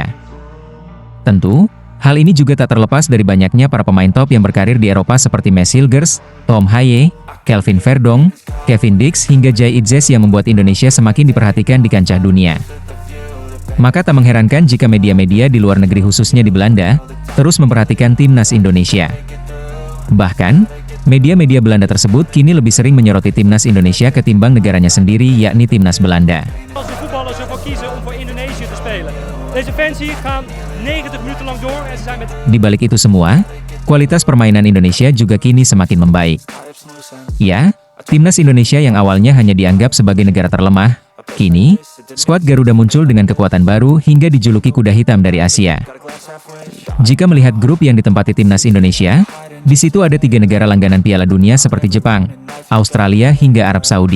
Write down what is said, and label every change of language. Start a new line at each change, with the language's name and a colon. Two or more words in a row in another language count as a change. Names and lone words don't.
Indonesian: Tentu, hal ini juga tak terlepas dari banyaknya para pemain top yang berkarir di Eropa seperti Max Hilgers, Tom Haye, Kelvin Verdong, Kevin Dix hingga Jay Itzes yang membuat Indonesia semakin diperhatikan di kancah dunia. Maka tak mengherankan jika media-media di luar negeri khususnya di Belanda, terus memperhatikan Timnas Indonesia. Bahkan, media-media Belanda tersebut kini lebih sering menyoroti Timnas Indonesia ketimbang negaranya sendiri yakni Timnas Belanda.
Dutch: Nederlandse voetballers ervoor kiezen om voor Indonesië te spelen. Deze fans hier gaan 90 minuten lang door en ze zijn met...
Indonesian: Di balik itu semua, kualitas permainan Indonesia juga kini semakin membaik. Ya, Timnas Indonesia yang awalnya hanya dianggap sebagai negara terlemah, kini, skuad Garuda muncul dengan kekuatan baru hingga dijuluki kuda hitam dari Asia. Jika melihat grup yang ditempati Timnas Indonesia, di situ ada 3 negara langganan Piala Dunia seperti Jepang, Australia hingga Arab Saudi.